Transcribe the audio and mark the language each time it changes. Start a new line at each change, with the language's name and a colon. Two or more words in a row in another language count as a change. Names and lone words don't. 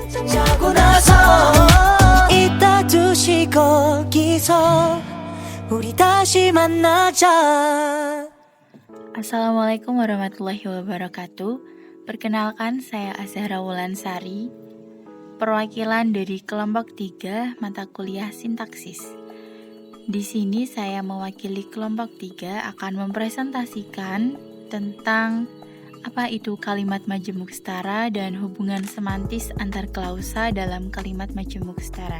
Korean: 자고 나서 이따 2시 거기서 우리 다시 만나자.
Arabic: السلام عليكم ورحمة الله وبركاته.
Indonesian: Perkenalkan, saya Azhara Wulansari, perwakilan dari kelompok 3 mata kuliah sintaksis. Di sini saya mewakili kelompok 3 akan mempresentasikan tentang apa itu kalimat majemuk setara dan hubungan semantis antar klausa dalam kalimat majemuk setara.